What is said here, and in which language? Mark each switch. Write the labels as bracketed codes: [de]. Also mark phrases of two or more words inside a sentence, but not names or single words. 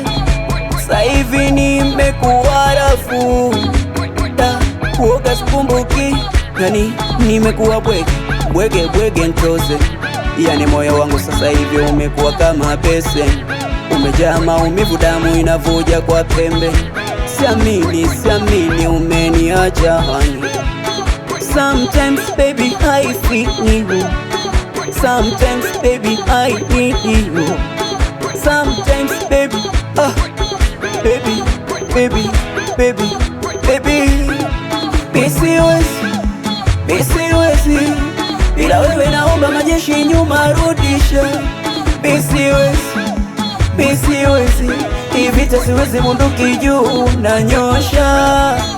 [sw] Sasa hivi nimekuwa rafu, kuoga sikumbuki, yani nimekuwa bwege ntoze. Yani moyo wangu sasa hivi umekuwa kama pese, umejaa maumivu, damu inavuja kwa pembe. Siamini umeniacha hani. [en] Sometimes baby I feel you, sometimes baby I need you, sometimes baby baby. [sw] Misiwezi ila wewe, naomba majeshi nyuma rudisha. Misiwezi hii vita siwezi, bunduki juu nanyosha.